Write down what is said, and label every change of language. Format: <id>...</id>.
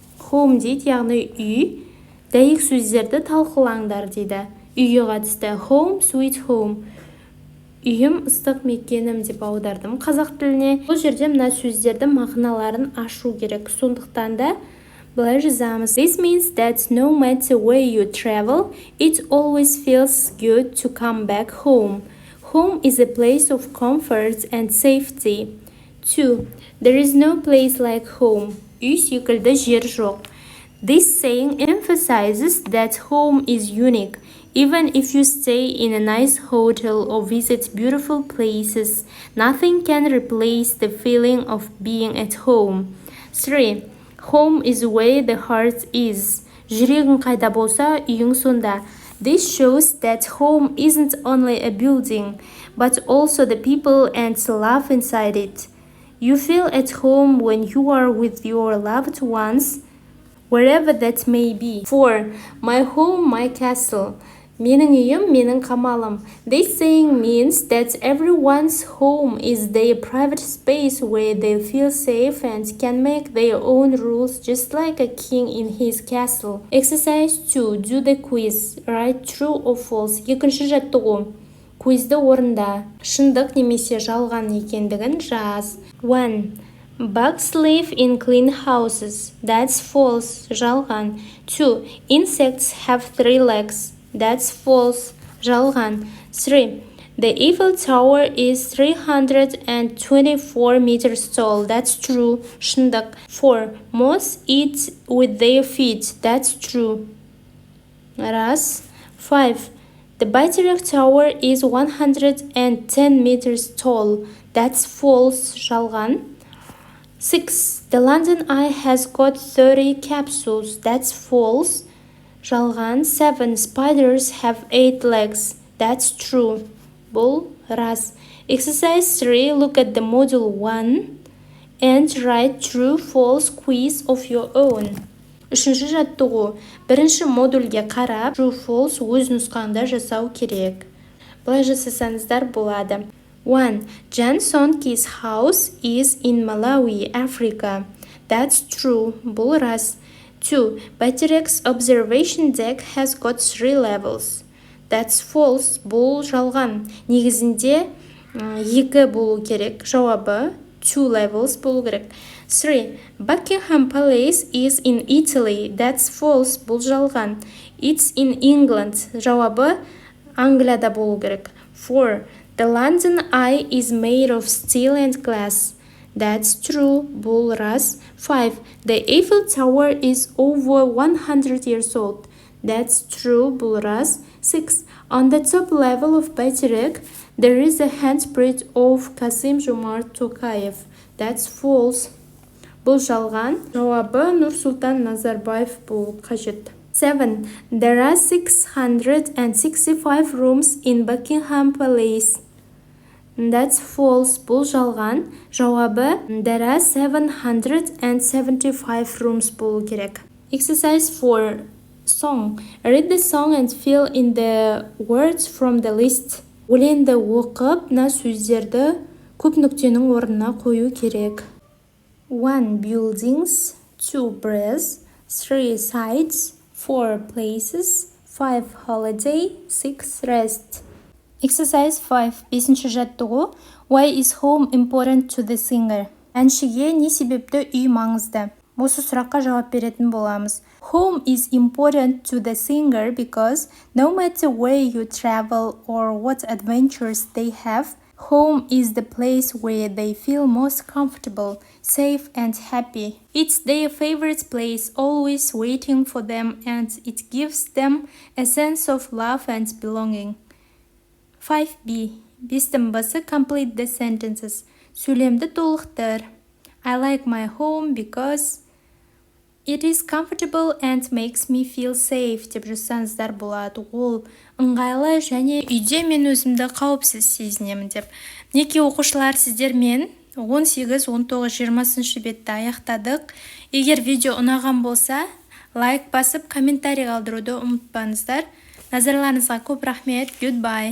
<kk>Home дейді, яғни үй. Дәйек сөздерді талқылаңдар дейді. Үйге қатысты.</kk> <en>Home, sweet home.</en> <kk>Үйім, ыстық мекенім деп аудардым қазақ тіліне. Бұл жерде мына сөздердің мағыналарын ашу керек. Сондықтан да былай жазамыз.</kk> <en>This means that no matter where you travel, it always feels good to come back home. Home is a place of comfort and safety. 2. There is no place like home.</en> <kk>Үй секілді жер жоқ.</kk> <en>This saying emphasizes that home is unique. Even if you stay in a nice hotel or visit beautiful places, nothing can replace the feeling of being at home. 3. Home is where the heart is.</en> <kk>Жүрегің қайда болса, үйің сонда.</kk> <en>This shows that home isn't only a building, but also the people and love inside it. You feel at home when you are with your loved ones, wherever that may be. 4. My home, my castle.</en> <kk>Менің үйім, менің қамалым.</kk> <en>This saying means that everyone's home is their private space where they feel safe and can make their own rules just like a king in his castle. Exercise 2. Do the quiz. Write true or false.</en> <kk>Екінші жаттығу. Квизді орында. Шындық немесе жалған екендігін жаз. 1.</kk> <en>Bugs live in clean houses. That's false.</en> <kk>Жалған.</kk> <en>2. Insects have 3 legs. That's false.</en> <kk>Жалған.</kk> <en>3. The Eiffel Tower is 324 meters tall. That's true.</en> <kk>Шындық.</kk> <en>4. Moths eat with their feet. That's true.</en> <kk>Рас.</kk> <en>5. The Baiterek Tower is 110 meters tall. That's false.</en> <kk>Жалған.</kk> <en>6. The London Eye has got 30 capsules. That's false.</en> <kk>Жалған.</kk> <en>7. Spiders have 8 legs. That's true.</en> <kk>Бұл рас.</kk> <en>Exercise 3. Look at the module 1 and write true false quiz of your own.</en> <kk>Үшінші жаттығу. Бірінші модульге қарап, true false өз нұсқаңда жасау керек. Бұлай жасасаңыздар болады. 1.</kk> <en>Jan Sonki's house is in Malawi, Africa. That's true.</en> <kk>Бұл рас.</kk> <en>2. Baiterek's observation deck has got 3 levels. That's false.</en> <kk>Бұл жалған. Негізінде 2 болу керек. Жауабы 2 levels болу керек. 3.</kk> <en>Buckingham Palace is in Italy. That's false.</en> <kk>Бұл жалған.</kk> <en>It's in England.</en> <kk>Жауабы Англияда болу керек. 4.</kk> <en>The London Eye is made of steel and glass. That's true.</en> <kk>Бұл рас.</kk> <en>5. The Eiffel Tower is over 100 years old. That's true. Бұл рас. 6. On the top level of Baiterek, there is a handprint of Kasim-Jomart Tokayev. That's false.</en> <kk>Бұл жалған. Жауабы Нұрсұлтан Назарбаев болу қажет. 7.</kk> <en>There are 665 rooms in Buckingham Palace. That's false.</en> <kk>Бұл жалған. Жауабы</kk> <en>there are 775 rooms</en> <kk>болу керек.</kk> <en>Exercise 4. Song. Read the song and fill in the words from the list.</en> <kk>Өлеңді оқып, мына сөздерді көп нүктенің орнына қою керек.</kk> <en>1. Buildings. 2. Breath. 3. Sights. 4. Places. 5. Holiday. 6. Rest. Exercise 5.</en> <kk>5-ші жаттығу.</kk> <en>Why is home important to the singer?</en> <kk>Әншіге не себепті үй маңызды? Осы сұраққа жауап беретін боламыз.</kk> <en>Home is important to the singer because no matter where you travel or what adventures they have, home is the place where they feel most comfortable, safe and happy. It's their favorite place, always waiting for them, and it gives them a sense of love and belonging. 5b.</en> <kk>Бестің басы</kk> <en>complete the sentences.</en> <kk>Сөйлемді толықтыр.</kk> <en>I like my home because it is comfortable and makes me feel safe</en> <kk>деп жазсаңыздар болады. Ол ыңғайлы және үйде мен өзімді қауіпсіз сезінемін деп. Мінекей оқушылар, сіздермен 18, 19, 20 бетті аяқтадық. Егер видео ұнаған болса, лайк басып, комментарий қалдыруды ұмытпаңыздар. Назарларыңызға көп рахмет. Goodbye.</kk>